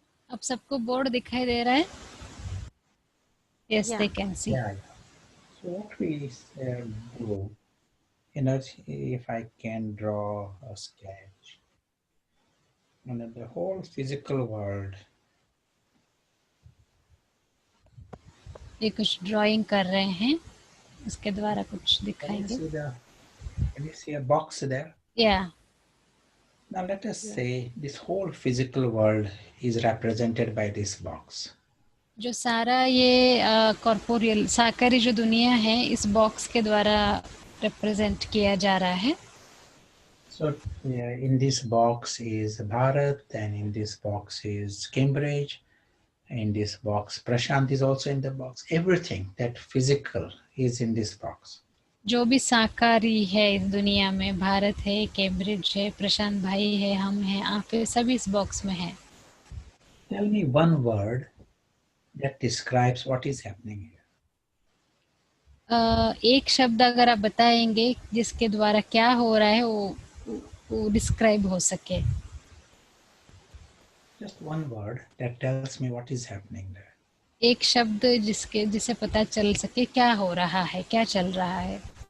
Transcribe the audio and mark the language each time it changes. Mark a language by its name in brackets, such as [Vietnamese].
[Hindi] अब सबको बोर्ड दिखाई दे रहा है? [English] Yes, Yeah. they can see. Yeah. So what we do, if I can draw a sketch, the whole physical world. [Hindi] ये कुछ ड्राइंग कर रहे हैं, उसके द्वारा कुछ [English] Can [Hindi] दिखाएंगे। [English] you see a box there? Yeah. Now let us say this whole physical world is represented by this box. [Hindi] जो सारा ये कॉर्पोरियल साकारी जो दुनिया है, इस बॉक्स के द्वारा रिप्रेजेंट किया जा रहा है। [English] So in this box is Bharat, and in this box is Cambridge. In this box, Prashant is also in the box. Everything that physical is in this box. [Hindi] जो भी साकारी है इस दुनिया में, भारत है, कैम्ब्रिज है, प्रशांत भाई है, हम हैं, आप हैं, सभी इस बॉक्स में हैं। [English] Tell me one word that describes what is happening here. [Hindi] एक शब्द अगर आप बताएंगे जिसके द्वारा क्या हो रहा है वो डिस्क्राइब हो सके। [English] Just one word that tells me what is happening there. [Hindi] एक शब्द जिसे पता चल सके क्या हो रहा है, क्या चल रहा है।